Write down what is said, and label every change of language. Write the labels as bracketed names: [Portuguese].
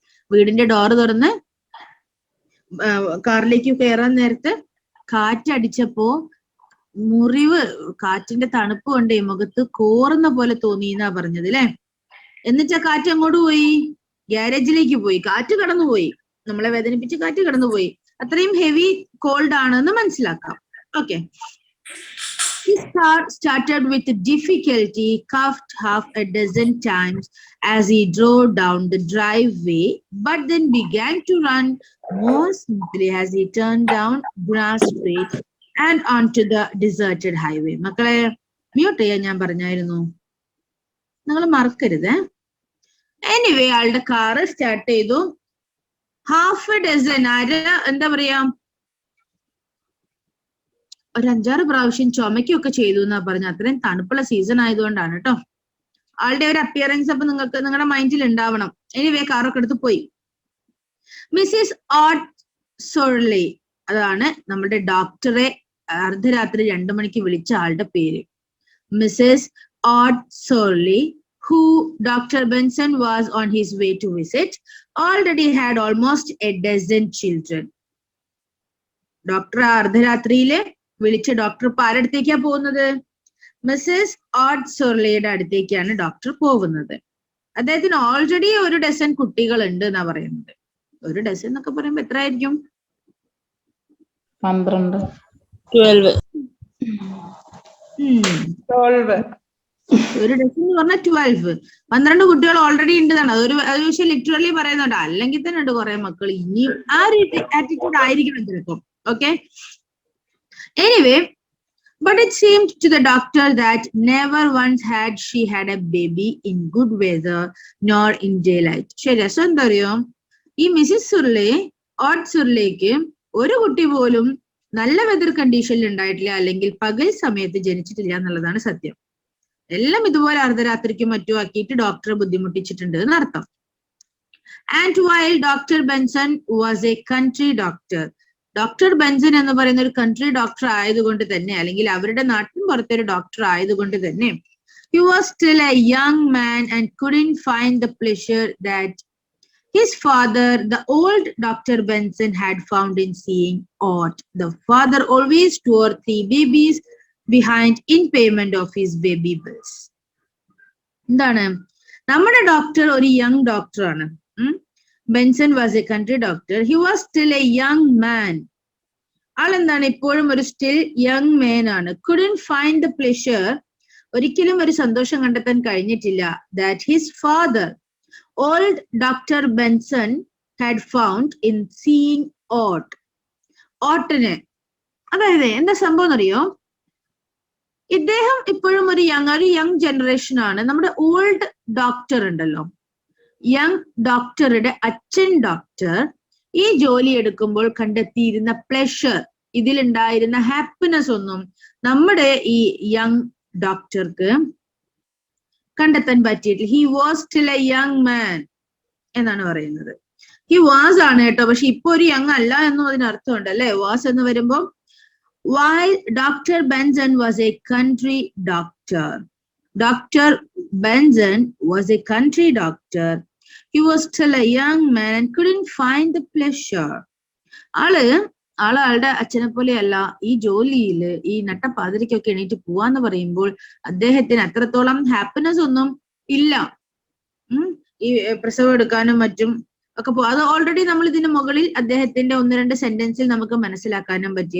[Malayalam] വീടിന്റെ ഡോറ് തുറന്ന് കാറിലേക്ക് കയറാൻ നേരത്ത് കാറ്റടിച്ചപ്പോ മുറിവ്, കാറ്റിന്റെ തണുപ്പ് കൊണ്ടേ മുഖത്ത് കോറുന്ന പോലെ തോന്നിയെന്നാ പറഞ്ഞത് അല്ലെ. എന്നിട്ട് ആ കാറ്റ് അങ്ങോട്ട് പോയി, ഗ്യാരേജിലേക്ക് പോയി. കാറ്റ് കടന്നുപോയി, നമ്മളെ വേദനിപ്പിച്ച് കാറ്റ് കടന്നുപോയി. അത്രയും ഹെവി കോൾഡ് ആണെന്ന് മനസ്സിലാക്കാം. [English] Okay, his car started with difficulty, coughed half a dozen times as he drove down the driveway, but then began to run more smoothly as he turned down Grass Street and onto the deserted highway. [Malayalam] മക്കളെ mute ചെയ്യാൻ ഞാൻ പറഞ്ഞായിരുന്നു. നിങ്ങൾ മറക്കരുത്. Anyway ആളുടെ car start ചെയ്തു. Half A dozen എന്താ പറയാ, ഒരു 5-6 പ്രാവശ്യം ചുമക്കൊക്കെ ചെയ്തു എന്നാ പറഞ്ഞ. അത്രയും തണുപ്പുള്ള സീസൺ ആയതുകൊണ്ടാണ് കേട്ടോ. ആളുടെ ഒരു അപ്പിയറൻസ് അപ്പൊ നിങ്ങൾക്ക് നിങ്ങളുടെ മൈൻഡിൽ ഉണ്ടാവണം. എനിവേ കാറൊക്കെ എടുത്ത് പോയി. മിസ്സിസ് ഓട്ട് സോർലി, അതാണ് നമ്മുടെ ഡോക്ടറെ അർദ്ധരാത്രി 2 മണിക്ക് വിളിച്ച ആളുടെ പേര്. [English] Mrs Ott Sorley, who Dr. Benson was on his way to visit, already had almost a dozen children. [Malayalam] Doctor അർദ്ധരാത്രിയില് വിളിച്ച ഡോക്ടർ ഇപ്പൊ ആരടുത്തേക്കാ പോകുന്നത്? മിസ്സസ് ഓട്ട് സോർലിയുടെ അടുത്തേക്കാണ് ഡോക്ടർ പോകുന്നത്. അദ്ദേഹത്തിന് ഓൾറെഡി 1 ഡസൻ കുട്ടികൾ ഉണ്ട് എന്നാ പറയുന്നത്. 1 ഡസൻ എന്നൊക്കെ പറയുമ്പോ എത്ര ആയിരിക്കും? 12. 12. 1 ഡസൻ എന്ന് പറഞ്ഞാൽ 12. 12 കുട്ടികൾ ഓൾറെഡി ഉണ്ടെന്നാണ്. അതൊരു പക്ഷെ ലിറ്ററലി പറയുന്നുണ്ട്. അല്ലെങ്കിൽ തന്നെ ഉണ്ട് കുറെ മക്കൾ. ഇനിയും ആ ഒരു ആറ്റിറ്റ്യൂഡ് ആയിരിക്കണം ചിലപ്പം. [English] Okay, anyway, but it seemed to the doctor that never once had she had a baby in good weather nor in daylight. [Malayalam] ശരി, രസം എന്താ അറിയോ, ഈ മിസ്സിസ് സുർലെ, ഓട്ട് സുർലേക്ക് ഒരു കുട്ടി പോലും നല്ല വെതർ കണ്ടീഷനിൽ ഉണ്ടായിട്ടില്ല, അല്ലെങ്കിൽ പകൽ സമയത്ത് ജനിച്ചിട്ടില്ല എന്നുള്ളതാണ് സത്യം. എല്ലാം ഇതുപോലെ അർദ്ധരാത്രിക്കും മറ്റും ആക്കിയിട്ട് ഡോക്ടറെ ബുദ്ധിമുട്ടിച്ചിട്ടുണ്ട് എന്നർത്ഥം. [English] and while [Malayalam] doctor Benson was A country doctor, doctor Benson എന്ന് പറയുന്ന ഒരു കൺട്രി ഡോക്ടർ ആയതുകൊണ്ട് തന്നെ, [English] അല്ലെങ്കിൽ അവരുടെ നാട്ടിൻ പുറത്തൊരു ഡോക്ടർ ആയതുകൊണ്ട് തന്നെ, he was still a young man and couldn't find the pleasure that his father, the old Dr. Benson, had found in seeing Ott. The father always tore 3 babies behind in payment of his baby bills. [Malayalam] എന്താണ്, നമ്മുടെ doctor ഒരു young ഡോക്ടറാണ്. [English] Benson was a country doctor. He was still a young man. [Malayalam] ആളെന്താണ്, ഇപ്പോഴും ഒരു still young man ആണ്. [English] couldn't find the pleasure, [Malayalam] ഒരിക്കലും ഒരു സന്തോഷം കണ്ടെത്താൻ കഴിഞ്ഞിട്ടില്ല. [English] That his father, old doctor Benson, had found in seeing out. [Malayalam] ഓട്ടിന്, അതായത് എന്താ സംഭവം എന്നറിയോ, ഇദ്ദേഹം ഇപ്പോഴും ഒരു യങ് ജനറേഷൻ ആണ്. നമ്മുടെ ഓൾഡ് ഡോക്ടർ ഉണ്ടല്ലോ, യങ് ഡോക്ടറുടെ അച്ഛൻ ഡോക്ടർ ഈ ജോലി എടുക്കുമ്പോൾ കണ്ടെത്തിയിരുന്ന പ്ലഷർ, ഇതിലുണ്ടായിരുന്ന ഹാപ്പിനെസ് ഒന്നും നമ്മുടെ ഈ യങ് ഡോക്ടർക്ക് കണ്ടെത്താൻ പറ്റിയിട്ടില്ല. [English] he was still a young man [Malayalam] എന്നാണ് പറയുന്നത്. ഹി വാസ് ആണ് കേട്ടോ, പക്ഷെ ഇപ്പൊ ഒരു യങ് അല്ല എന്നും അതിനർത്ഥമുണ്ട് അല്ലെ. വാസ് എന്ന് വരുമ്പോ, [English] while Dr. Benson was a country doctor, Dr. Benson was a country doctor, he was still a young man and couldn't find the pleasure. [Malayalam] ആളുടെ അച്ഛനെ പോലെയല്ല ഈ ജോലിയിൽ ഈ നട്ടപ്പാതിരിക്കൊക്കെ എണീറ്റ് പോവാന്ന് പറയുമ്പോൾ അദ്ദേഹത്തിന് അത്രത്തോളം ഹാപ്പിനെസ് ഒന്നും ഇല്ല. ഈ പ്രസവം എടുക്കാനും മറ്റും ഒക്കെ അത് ഓൾറെഡി നമ്മൾ ഇതിന് മുകളിൽ അദ്ദേഹത്തിന്റെ 1-2 സെന്റൻസിൽ നമുക്ക് മനസ്സിലാക്കാനും പറ്റി.